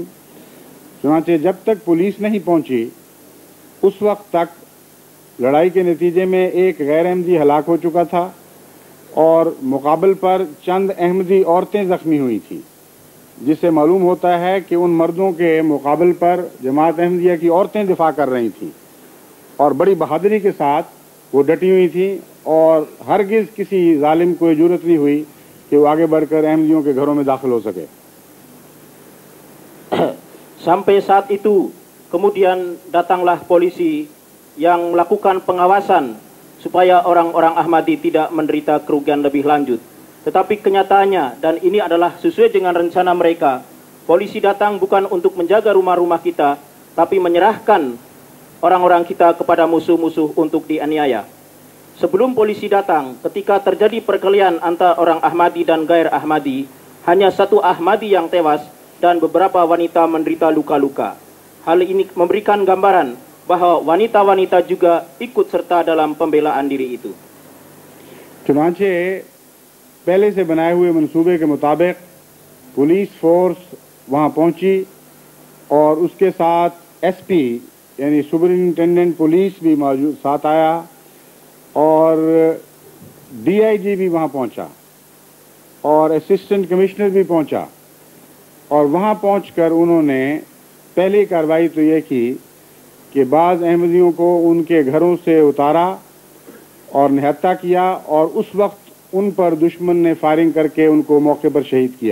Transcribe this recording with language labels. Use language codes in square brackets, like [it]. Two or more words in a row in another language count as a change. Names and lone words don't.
[ur] چنانچہ جب تک پولیس نہیں پہنچی اس وقت تک لڑائی کے نتیجے میں ایک غیر احمدی ہلاک ہو چکا تھا، اور مقابل پر چند احمدی عورتیں زخمی ہوئی تھیں، جس سے معلوم ہوتا ہے کہ ان مردوں کے مقابل پر جماعت احمدیہ کی عورتیں دفاع کر رہی تھیں، اور بڑی بہادری کے ساتھ وہ ڈٹی ہوئی تھیں، اور ہرگز کسی ظالم کو جرأت نہیں ہوئی کہ وہ آگے بڑھ کر احمدیوں کے گھروں میں داخل ہو سکے۔ [id] Sampai saat itu kemudian datanglah polisi yang melakukan pengawasan supaya orang-orang Ahmadi tidak menderita kerugian lebih lanjut. Tetapi kenyataannya, dan ini adalah sesuai dengan rencana mereka, polisi datang bukan untuk menjaga rumah-rumah kita, tapi menyerahkan orang-orang kita kepada musuh-musuh untuk dianiaya. Sebelum polisi datang, ketika terjadi perkelahian antara orang Ahmadi dan Gair Ahmadi, hanya satu Ahmadi yang tewas dan beberapa wanita menderita luka-luka. Hal ini memberikan gambaran bahwa wanita-wanita juga ikut serta dalam pembelaan diri itu. [ur] چنانچہ پہلے سے بنائے ہوئے منصوبے کے مطابق [en] police force [ur] وہاں پہنچی، اور اس کے ساتھ ایس پی یعنی [en] superintendent police [ur] بھی موجود ساتھ آیا، اور ڈی آئی جی بھی وہاں پہنچا، اور [en] assistant commissioner [ur] بھی پہنچا، اور وہاں پہنچ کر انہوں نے پہلی کارروائی تو یہ کی کہ بعض احمدیوں کو ان کے گھروں سے اتارا اور نہتہ کیا، اور اس وقت ان پر دشمن نے فائرنگ کر کے ان کو موقع پر شہید کیا۔